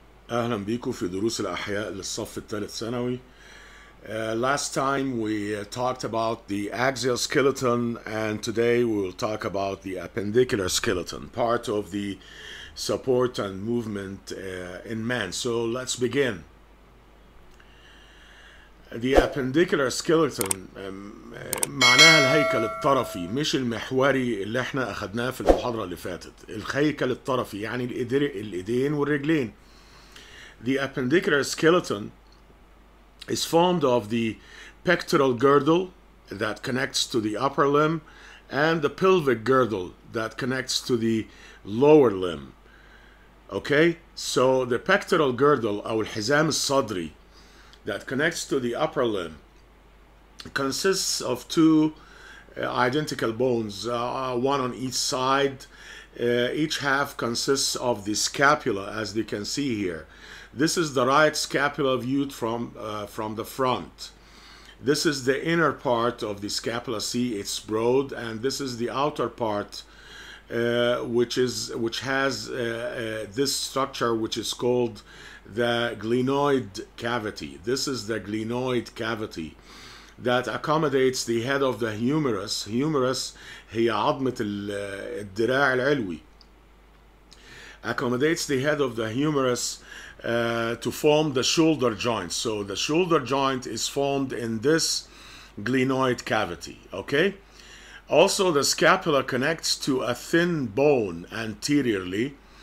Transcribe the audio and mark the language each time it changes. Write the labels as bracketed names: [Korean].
[Arabic] أهلا بيكم في دروس الأحياء للصف الثالث ثانوي. [English] Last time we talked about the axial skeleton, and today we will talk about the appendicular skeleton, part of the support and movement in man. So let's begin. The appendicular skeleton [Arabic] معناها الهيكل الطرفي، مش المحوري اللي احنا أخدناه في المحاضرة اللي فاتت. الهيكل الطرفي يعني الإيدين والرجلين. [English] The appendicular skeleton is formed of the pectoral girdle that connects to the upper limb and the pelvic girdle that connects to the lower limb. Okay, so the pectoral girdle [Arabic] أو الحزام الصدري [English] that connects to the upper limb consists of two identical bones, one on each side. Each half consists of the scapula, as you can see here. This is the right scapula viewed from the front. This is the inner part of the scapula. See, it's broad, and this is the outer part, which has this structure, which is called the glenoid cavity. This is the glenoid cavity that accommodates the head of the humerus. [Arabic] Humerus هي عظمة الدراع العلوي. [English] Accommodates the head of the humerus to form the shoulder joint. So the shoulder joint is formed in this glenoid cavity. Okay. Also, the scapula connects to a thin bone anteriorly.